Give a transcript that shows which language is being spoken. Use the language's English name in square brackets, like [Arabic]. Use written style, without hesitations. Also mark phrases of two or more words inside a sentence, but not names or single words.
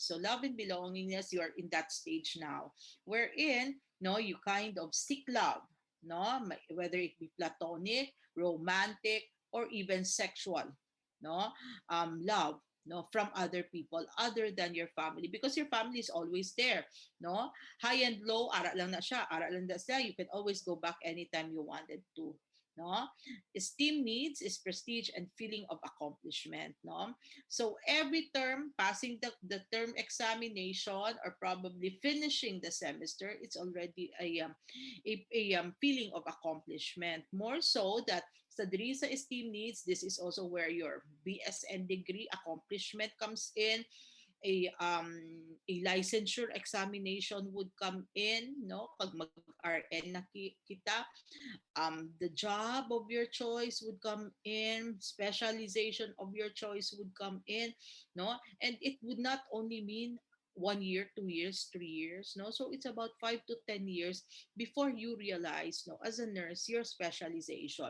[English] So love and belongingness, you are in that stage now wherein, no, you kind of seek love, no, whether it be platonic, romantic, or even sexual, no, love, no, from other people other than your family, because your family is always there, no. High and low, [Hiligaynon] ara lang na siya, ara lang na siya, [English] you can always go back anytime you wanted to, no. Esteem needs is prestige and feeling of accomplishment, no. So every term, passing the term examination, or probably finishing the semester, it's already a feeling of accomplishment. More so that [Hiligaynon] sa diri sa [English] esteem needs, this is also where your BSN degree accomplishment comes in. A licensure examination would come in, no, [Hiligaynon] pag mag-RN na kita. [English] The job of your choice would come in, specialization of your choice would come in, no. And it would not only mean 1 year, 2 years, 3 years, no. So it's about 5 to 10 years before you realize, no, as a nurse, your specialization.